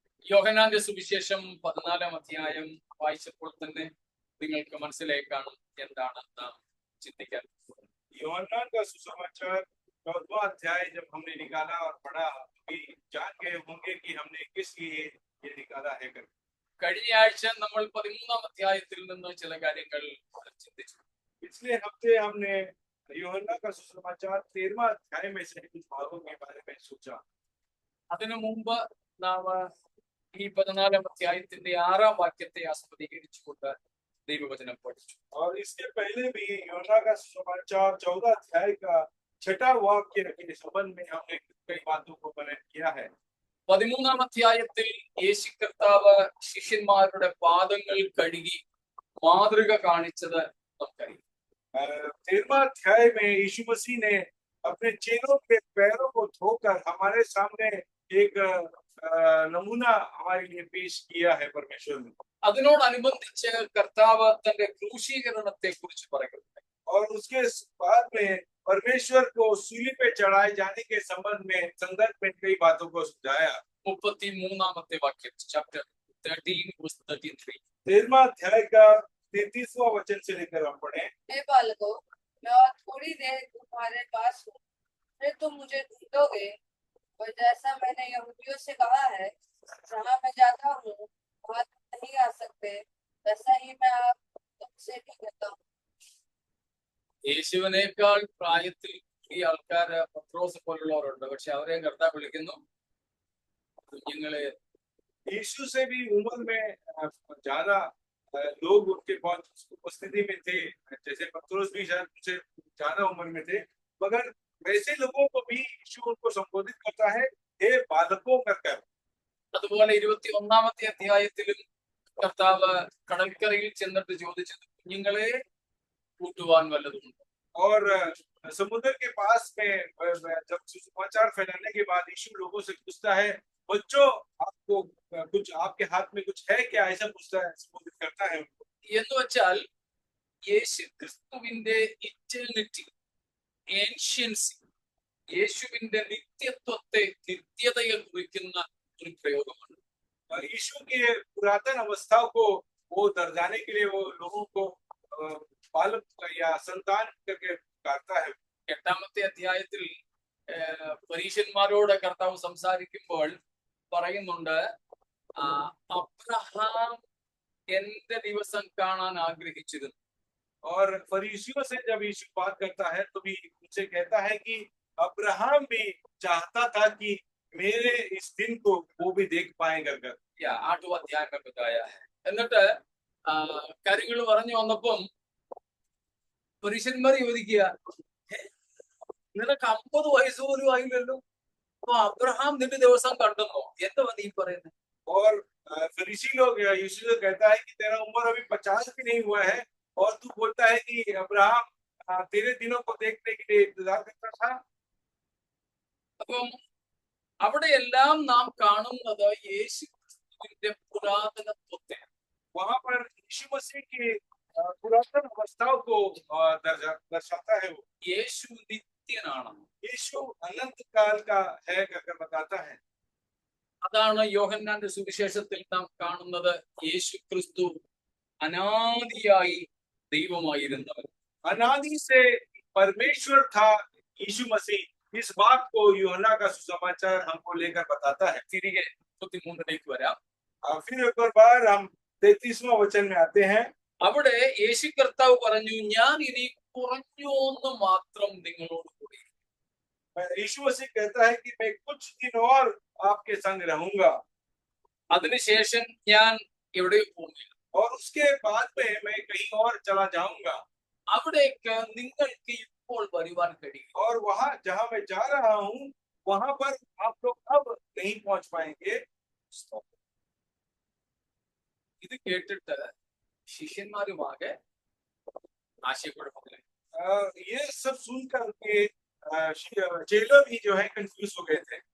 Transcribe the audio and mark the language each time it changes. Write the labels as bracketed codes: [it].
[ml] യോഹന്നാന്റെ സുവിശേഷം 14-ാം അധ്യായം വായിച്ചപ്പോൾ തന്നെ നിങ്ങൾക്ക് മനസ്സിലായി കാണും എന്താണ് നാം ചിന്തിക്കാൻ. [hi] യോഹന്നാन का सुसमाचार 14वां अध्याय जब हमने निकाला और पढ़ा भी जान गए होंगे कि हमने किस लिए ये निकाला है कर। [ml] കഴിഞ്ഞ ആഴ്ച നമ്മൾ 13-ാം അധ്യായത്തിൽ നിന്ന് ചില കാര്യങ്ങൾ ചിന്തിച്ചു. [hi] पिछले हफ्ते हमने യോഹന്നാ का सुसमाचार 13वां अध्याय में से कुछ भागों के बारे में सोचा. [ml] അതിനു മുമ്പ് നാം ഈ 14-ാം അധ്യായത്തിന്റെ 6-ാം വാക്യത്തെ ആസ്പദീകരിച്ചുകൊണ്ട് ദൈവവചനം പഠിച്ചു. [hi] और इसके पहले भी യോഹന്നാ का सुसमाचार 14 अध्याय का 6वां वाक्य के संबंध में हमने कई बातों को वर्णन किया है. [ml] 13-ാം അധ്യായത്തിൽ യേശു കർത്താവ് ശിഷ്യന്മാരുടെ പാദങ്ങൾ കഴുകി മാതൃക കാണിച്ചത് നമുക്കറിയാം. [hi] 13वां अध्याय में यीशु मसीह ने अपने चेलों के पैरों को धोकर हमारे सामने एक नमूना हमारे लिए पेश किया है परमेश्वर ने. [ml] അതിനോടനുബന്ധിച്ച് കർത്താവ് തന്റെ ക്രൂശീകരണത്തെ കുറിച്ച് പറയുന്നു. [hi] और उसके बाद में परमेश्वर को सूली पे चढ़ाए जाने के संदर्भ में कई बातों को समझाया. [ml] 33-ാമത്തെ വാക്യം ചാപ്റ്റർ 13:33. [hi] 13वां अध्याय का 33वां वचन से लेकर हम पढ़े. हे बालकों, मैं और थोड़ी देर तुम्हारे पास हूँ, फिर तुम मुझे ढूंढोगे. और जैसा मैंने यहूदियों से कहा है, जहाँ मैं जाता हूँ वहाँ तुम नहीं आ सकते, वैसा ही मैं आप तुमसे भी कहता हूँ. [ml] യേശുവിനേക്കാൾ പ്രായത്തിൽ ഈ ആൾക്കാര് പത്രോസ് പോലുള്ളവരുണ്ട്. പക്ഷെ അവരെ കർത്താവ് വിളിക്കുന്നു കുഞ്ഞുങ്ങളെ. [hi] यीशु से भी उम्र में ज्यादा लोग उनके बहुत उपस्थिति में थे, जैसे पत्रोस भी शायद उनसे ज्यादा उम्र में थे, मगर वैसे लोगों को भी यीशु उनको संबोधित करता है, हे बालकों करकर. [ml] അതുപോലെ 21-ാമത്തെ അധ്യായത്തിലും കർത്താവ് കടൽക്കരയിൽ ചെന്നിട്ട് ചോദിച്ചത് കുഞ്ഞുങ്ങളെ കൂട്ടുവാൻ വല്ലതുമുണ്ട്. [hi] और समुद्र के पास में जब सुसमाचार फैलाने के बाद यीशु लोगों से पूछता है, बच्चों आपको कुछ आपके हाथ में कुछ है क्या, ऐसा पूछता है, संबोधित करता है उनको. [ml] എന്ന് വെച്ചാൽ യേശു ക്രിസ്തുവിന്റെ [en] eternity, ഏൻഷ്യൻസി, [ml] യേശുവിന്റെ നിത്യത്വത്തെ, നിത്യതയെ കുറിക്കുന്ന ഒരു പ്രയോഗമാണ്. [hi] यीशु के पुरातन अवस्था को वो दर्शाने के लिए वो लोगों को बालक या संतान करके पुकारता है. [ml] 8-ാമത്തെ അധ്യായത്തിൽ പരീശന്മാരോട് കർത്താവ് സംസാരിക്കുമ്പോൾ പറയുന്നുണ്ട്, അബ്രഹാം എന്റെ ദിവസം കാണാൻ ആഗ്രഹിച്ചിരുന്നു. [hi] और फरीसियों से जब यीशु बात करता है तो भी उनसे कहता है कि अब्राहम भी चाहता था कि मेरे इस दिन को वो भी देख पाए कर. 8 अध्याय में बताया है. [ml] എന്നിട്ട് കാര്യങ്ങൾ പറഞ്ഞു വന്നപ്പം പരീശന്മാർ ചോദിക്കുക, നിനക്ക് 50 വയസ്സ് പോലും ആയില്ലല്ലോ, അപ്പൊ അബ്രഹാം നിന്റെ ദിവസം കണ്ടെന്നോ, എന്താ നീ പറയുന്നത്? [hi] और फरीसी लोग यीशु से कहता है कि तेरा उम्र अभी 50 भी नहीं हुआ है और तू बोलता है कि अब्राहम तेरे दिनों को देखने के लिए इंतजार करता था. [ml] അപ്പം അവിടെയെല്ലാം നാം കാണുന്നത് യേശുവിന്റെ പുരാതനത്വത്തെ. [hi] वहां पर यीशु मसीह की पुरातन अवस्थाओं को दर्शाता है. वो [ml] യേശു നിത്യനാണ്, [hi] यीशु अनंत काल का है करके बताता है. [ml] അതാണ് യോഹന്നാന്റെ സുവിശേഷത്തിൽ നാം കാണുന്നത്. യേശു ക്രിസ്തു അനാദിയായി ദൈവമായിരുന്നവൻ. [hi] अनादि से परमेश्वर था यीशु मसीह. इस बात को यूहन्ना का सुसमाचार हमको लेकर बताता है. [ml] തിരികെ 33-ലേക്ക് വരാം. [hi] फिर एक बार हम 33वां वचन में आते हैं. [ml] അവിടെ യേശു കർത്താവ് പറഞ്ഞു, ഞാൻ ഇനി കുറഞ്ഞൊന്ന് മാത്രം നിങ്ങളോട് കൂടി. [hi] यीशु मसीह कहता है कि मैं कुछ दिन और आपके संग रहूंगा. [ml] അതിനുശേഷം ഞാൻ എവിടെ പോകുന്നില്ല. [hi] और उसके बाद में मैं कहीं और चला जाऊंगा. [ml] അവിടേക്ക് നിങ്ങൾക്ക് ഇപ്പോൾ വരുവാൻ കഴിയും. [hi] और वहां जहां मैं जा रहा हूं वहां पर आप लोग अब नहीं पहुंच पाएंगे. [ml] ഇത് കേട്ടിട്ട് ശിഷ്യന്മാരുമാകെ ആശയക്കുഴപ്പത്തിലായി. [hi] ये सब सुनकर के चेलों भी जो है कंफ्यूज हो गए थे.